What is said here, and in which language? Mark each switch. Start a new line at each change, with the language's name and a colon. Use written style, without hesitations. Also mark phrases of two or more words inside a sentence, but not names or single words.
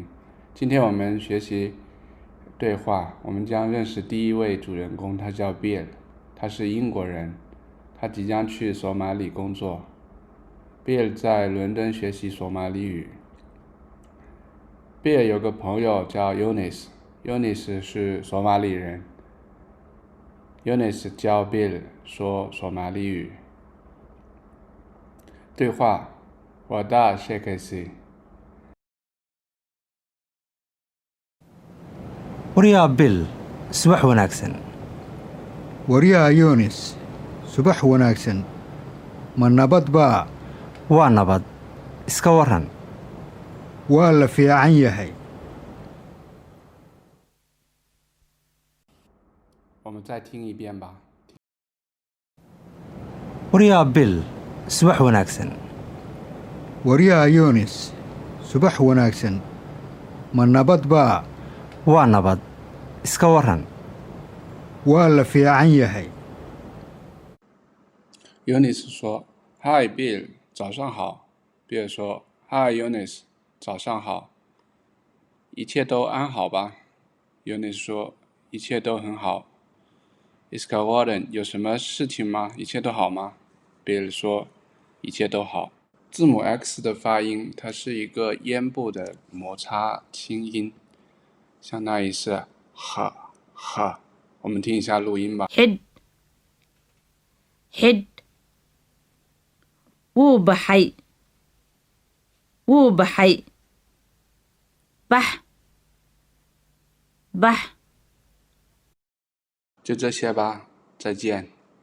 Chinese: 今天我们学习对话，我们将认识第一位主人公，他叫 Bill， 他是英国人，他即将去索马里工作。Bill 在伦敦学习索马里语。Bill 有个朋友叫 Yunis 是索马里人。Yunis 教 Bill 说索马里语。
Somali: 对话 Wada Shekesi waryaa Bill subax wanaagsan. waryaa Yunis subax wanaagsan. ma nabad baa? waa nabad, iska waran. waa la fiican yahay.
Chinese: 我们再听一遍吧。
Somali: waryaa Bill subax wanaagsan. waryaa Yunis subax wanaagsan. ma nabad baa? waa nabad, iska waran. waa la fiican yahay.
Chinese: Yunis 说 Hi Bill， 早上好。Bill 说 Hi Yunis， 早上好。一切都安好吧？ Yunis 说一切都很好。
Somali: Iska Warden，
Chinese: 有什么事情吗？一切都好吗？ Bill 说一切都好。字母 X 的发音，它是一个咽部的摩擦清音，相当于是哈哈。我们听一下录音吧。
Somali: Head wuu baxay bax
Chinese: 就这些吧，再见。